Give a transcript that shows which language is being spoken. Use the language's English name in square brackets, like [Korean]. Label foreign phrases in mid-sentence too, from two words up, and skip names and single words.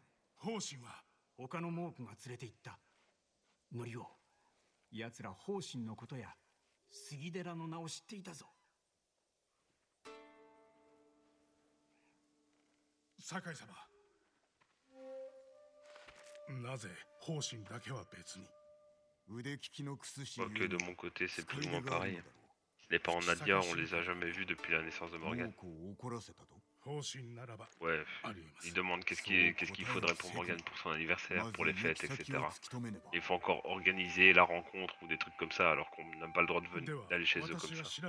[Japanese] 方針は他の猛虎が連れて行った。のりお、奴ら方針のことや杉寺の名を知っていたぞ。酒井様。なぜ方針だけは別に。腕利きのクスシ。 [French] Quoique de mon côté c'est plus ou moins pareil. Les parents de Nadia on les a jamais vus depuis la naissance de Morgane. Ouais, ils demandent qu'est-ce qu'il faudrait pour Morgane pour son anniversaire, pour les fêtes, etc. Il faut encore organiser la rencontre ou des trucs comme ça alors qu'on n'a pas le droit d'aller chez eux comme ça.